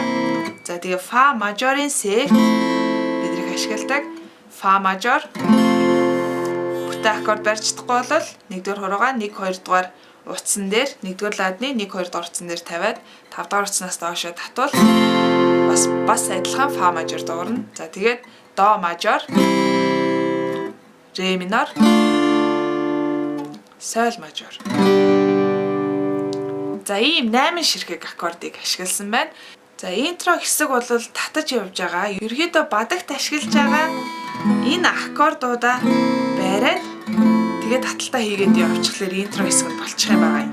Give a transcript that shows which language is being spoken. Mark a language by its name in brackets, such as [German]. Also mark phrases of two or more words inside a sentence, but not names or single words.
[Mongolian] За тэгээд фа мажорын сефт бидрийг ашигладаг. Фа мажор бүтэн аккорд барьж чадахгүй бол 1 дугаар хуруугаа 1 2 дугаар утсан дээр 1 дугаар ладны 1 2 дугаар утсан дээр тавиад 5 дугаар утснаас доошоо татвал бас адилхан фа мажор дуурна. За тэгээд до мажор, ре минор, соль мажор. За ийм 8 ширхэг аккордыг ашигласан байна. За интро хэсэг бол татаж явж байгаа. Ерөнхийдөө бадагт ашиглаж байгаа энэ аккордуудаа бариад тэгээд таталтаа хийгээд явчихлаар интро хэсэг нь болчих юм байгаа юм.